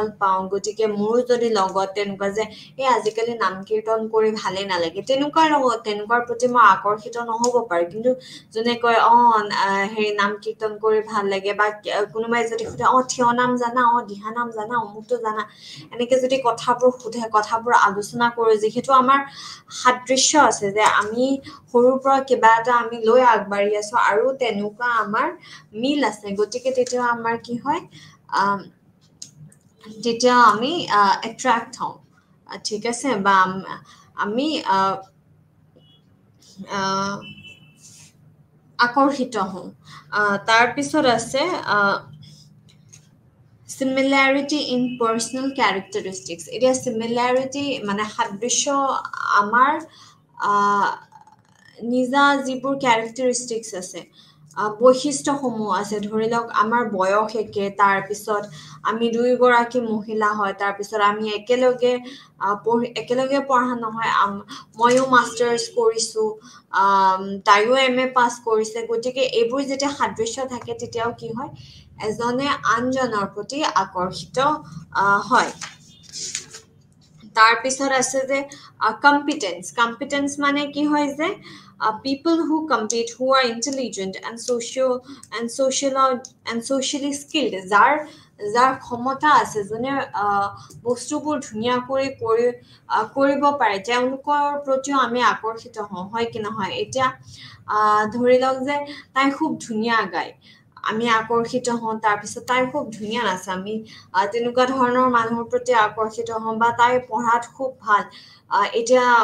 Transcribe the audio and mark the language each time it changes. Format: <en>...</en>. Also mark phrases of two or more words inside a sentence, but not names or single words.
<as>পাওঁ গতিকে মোৰো যদি লগত তেনেকুৱা যে এই আজিকালি নাম কীৰ্তন কৰি ভালেই নালাগে তেনেকুৱাৰ প্ৰতি মই আকৰ্ষিত নহ'ব পাৰো কিন্তু যোনে কয় হেৰি নাম কীৰ্তন কৰি ভাল লাগে বা কোনোবাই যদি সোধে থিয় নাম জানা দিহা নাম জানা অমুকটো জানা এনেকে যদি কথাবোৰ সোধে কথাবোৰ আলোচনা কৰো যিহেতু আমাৰ সাদৃশ্য আছে যে আমি সৰুৰ পৰা কিবা এটা আমি লৈ আগবাঢ়ি আছো আৰু তেনেকুৱা আমাৰ মিল আছে গতিকে তেতিয়া আমাৰ কি হয় তেতিয়া আমি এট্ৰাক্ট হওঁ ঠিক আছে বা আমি আকৰ্ষিত হওঁ তাৰপিছত আছে</as> <en>similarity in personal characteristics</en> <as>এতিয়া similarity মানে সাদৃশ্য আমাৰ নিজা যিবোৰ characteristics আছে বৈশিষ্ট্যসমূহ আছে ধৰি লওক আমাৰ বয়স একে তাৰপিছত আমি দুইগৰাকী মহিলা হয় তাৰপিছত আমি একেলগে পঢ়া নহয় ময়ো মাষ্টাৰ্ছ কৰিছো তাইও MA পাছ কৰিছে গতিকে এইবোৰ যেতিয়া সাদৃশ্য থাকে তেতিয়াও কি হয় এজনে আনজনৰ প্ৰতি আকৰ্ষিত হয় তাৰপিছত আছে যে কম্পিটেন্স মানে কি হয় যে</as> <en>people who compete who are intelligent and socially skilled</en> <as>যাৰ ক্ষমতা আছে যোনে বস্তুবোৰ ধুনীয়াকৈ কৰিব পাৰে তেওঁলোকৰ প্ৰতিও আমি আকৰ্ষিত হওঁ হয় কি নহয় এতিয়া ধৰি লওক যে তাই খুব ধুনীয়া গায় আমি আকৰ্ষিত হওঁ তাৰপিছত তাই খুব ধুনীয়া নাচে আমি তেনেকুৱা ধৰণৰ মানুহৰ প্ৰতি আকৰ্ষিত হওঁ বা তাই পঢ়াত খুব ভাল এতিয়া</as>